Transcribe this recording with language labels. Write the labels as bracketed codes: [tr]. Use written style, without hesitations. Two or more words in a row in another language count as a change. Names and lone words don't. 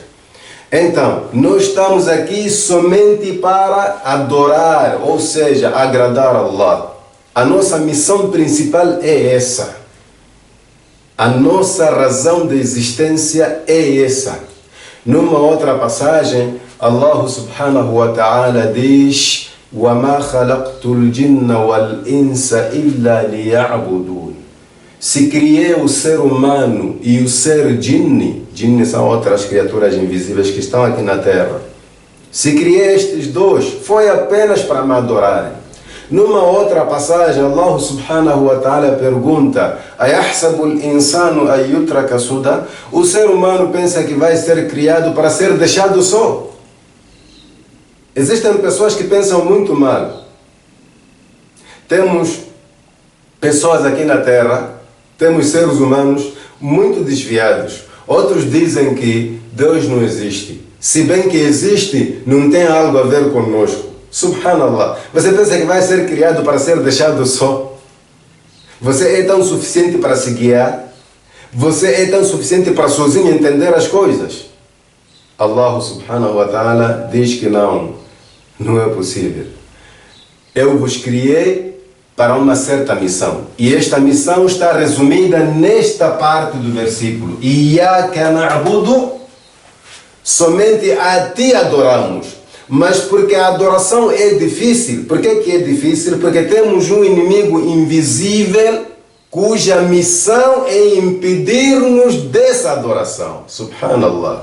[pt] Então, nós estamos aqui somente para adorar, ou seja, agradar a Allah. A nossa missão principal é essa. A nossa razão de existência é essa. Numa outra passagem, [ar] الله سبحانه وتعالى diz: وَمَا خَلَقْتُ الْجِنَّ وَالْإِنسَ إِلَّا لِيَعْبُدُونَ. [pt] Se criei o ser humano e o ser jinni são outras criaturas invisíveis que estão aqui na terra. Se criei estes dois, foi apenas para me adorarem. Numa outra passagem, [ar] الله سبحانه وتعالى pergunta: أَيَحْسَبُ الْإِنسَانُ أَن يُتْرَكَ سُدًى. [pt] O ser humano pensa que vai ser criado para ser deixado só. Existem pessoas que pensam muito mal. Temos pessoas aqui na terra, temos seres humanos muito desviados. Outros dizem que Deus não existe. Se bem que existe, não tem algo a ver conosco. Subhanallah. Você pensa que vai ser criado para ser deixado só? Você é tão suficiente para se guiar? Você é tão suficiente para sozinho entender as coisas? Allah [ar] سبحانه وتعالى [pt] diz que não é possível. Eu vos criei para uma certa missão. E esta missão está resumida nesta parte do versículo. [ar] إياك نعبد, [pt] somente a ti adoramos. Mas porque a adoração é difícil. Por que é difícil? Porque temos um inimigo invisível cuja missão é impedir-nos dessa adoração. Subhanallah.